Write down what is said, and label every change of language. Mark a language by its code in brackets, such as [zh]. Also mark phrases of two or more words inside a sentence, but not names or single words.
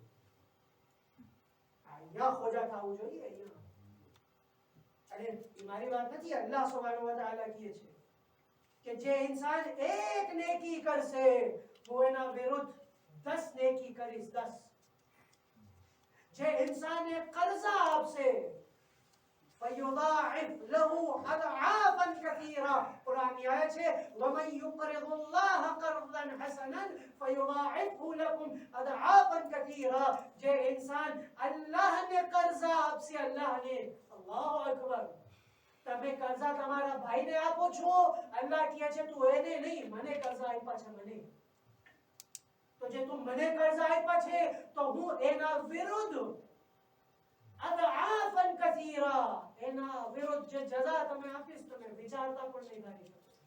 [gu] અહીંયા ખોજા થવું જોઈએ, અહીંયા. અને એ મારી વાત નથી, [ar] الله سبحانه وتعالى [gu] કહે છે કે જે ઇન્સાન એક નેકી કરશે હું એના વિરુદ્ધ 10 નેકી કરીશ, 10. જે ઇન્સાનને કર્જા આપશે [ar] فَيُضَاعِفْ لَهُ أَضْعَافًا كَثِيرًا. [gu] કુરાનની આયત છે [ar] وَمَن يُقْرِضُ اللَّهَ قَرْضًا حَسَنًا فَيُضَاعِفْهُ لَكُمْ أَضْعَافًا كَثِيرًا. [gu] જે ઇન્સાન અલ્લાહને કર્જા આપશે, અલ્લાહને, [ar] الله أكبر, [gu] તમે કર્જા તમારા ભાઈને આપો છો, અલ્લાહ કહે છે તું એને નહીં, મને કર્જા આપ્યા છે, મને. તો જે તું મને કર્જા આપ્યા છે તો હું એના વિરુદ્ધ [ar] أضعافا كثيرا, [gu] એના વિરુદ્ધ જે સજા તમે આપીશ તમે વિચારતા પણ નહીં કરી શકો.